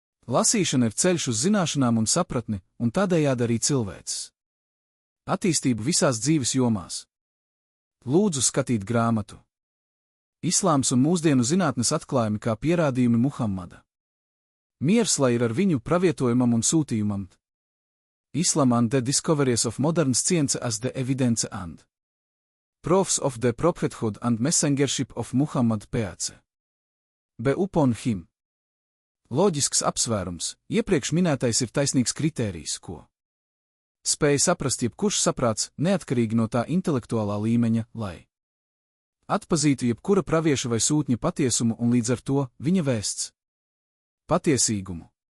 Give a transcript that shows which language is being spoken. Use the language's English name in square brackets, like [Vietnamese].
[Latvian] Lasīšana ir ceļš uz zināšanām un sapratni, un tādējādi arī cilvēces attīstību visās dzīves jomās. Lūdzu skatīt grāmatu Islāms un mūsdienu zinātnes atklājumi kā pierādījumi Muhammada miers lai ir ar viņu pravietojumam un sūtījumam. [English] Islam and the discoveries of modern science as the evidence and proofs of the prophethood and messengership of Muhammad P.A.C. Be upon him. [Latvian] Loģisks apsvērums, iepriekš minētais ir taisnīgs kritērijs, ko spēja saprast jebkurš saprāts, neatkarīgi no tā intelektuālā līmeņa, lai atpazītu jebkura pravieša vai sūtņa patiesumu un līdz ar to viņa vēsts patiesīgumu.